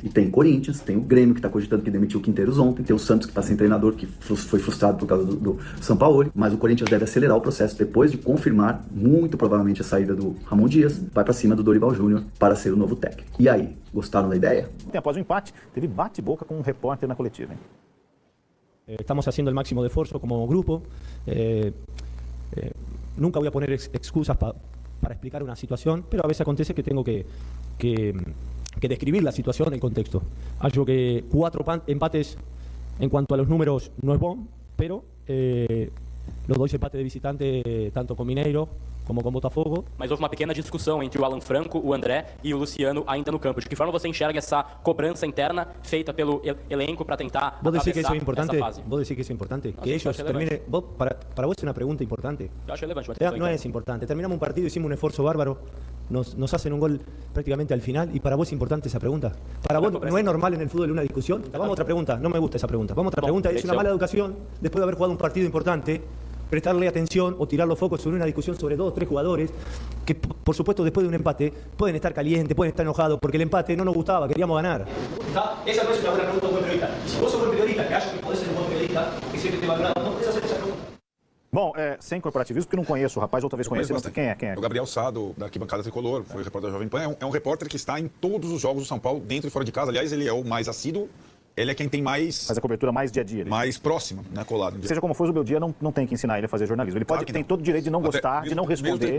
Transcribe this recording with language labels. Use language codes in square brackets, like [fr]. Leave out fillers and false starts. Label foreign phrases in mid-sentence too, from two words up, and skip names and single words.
[pt] E tem Corinthians, tem o Grêmio, que está cogitando que demitiu o Quinteiros ontem, tem o Santos, que está sem treinador, que foi frustrado por causa do Sampaoli, mas o Corinthians deve acelerar o processo depois de confirmar, muito provavelmente, a saída do Ramon Dias, vai para cima do Dorival Júnior para ser o novo técnico. E aí, gostaram da ideia? Após o empate, teve bate-boca com um repórter na coletiva, hein? [es] Estamos haciendo el máximo de esfuerzo como grupo. Nunca voy a poner excusas para explicar una situación, pero a veces acontece que tengo que describir la situación en contexto. Algo que 4 empates en cuanto a los números no es bom, pero los 2 empates de visitante, tanto com Mineiro como com Botafogo. [pt] Mas houve uma pequena discussão entre o Alan Franco, o André e o Luciano ainda no campo. De que forma você enxerga essa cobrança interna feita pelo elenco para tentar [es] ¿Vos decís que eso [pt] atravessar [es] es importante? [pt] essa fase? [es] ¿Vos decís que eso es importante? No, Que sí, ellos parece terminen... Para vos es una pregunta importante. [pt] Eu acho relevante. [es] No es importante. Terminamos un partido, hicimos un esfuerzo bárbaro, nos hacen un gol prácticamente al final, y para vos es importante esa pregunta. Para vos no es normal en el fútbol una discusión. Vamos a otra pregunta, no me gusta esa pregunta. Vamos a otra pregunta, es una mala educación, después de haber jugado un partido importante, prestarle atención o tirar los focos sobre una discusión sobre 2 o 3 jugadores que, por supuesto, después de un empate pueden estar calientes, pueden estar enojados, porque el empate no nos gustaba, queríamos ganar. Esa no es una buena pregunta de un buen periodista. Si vos sos buen periodista, que acho que podés ser un buen periodista, que siempre te valorado, no podés hacer esa pregunta. [pt] Bom, sem corporativismo, porque não conheço o rapaz, outra vez conheci. Quem é? O Gabriel Sá, da Arquibancada Tricolor, foi repórter da Jovem Pan. É um repórter que está em todos os jogos do São Paulo, dentro e fora de casa. Aliás, ele é o mais assíduo. Ele é quem tem mais... Faz a cobertura mais dia a dia. Mais próxima, né, colado. Seja como for, o Zubeldia não tem que ensinar ele a fazer jornalismo. Ele pode, tem todo o direito de não gostar, de não responder.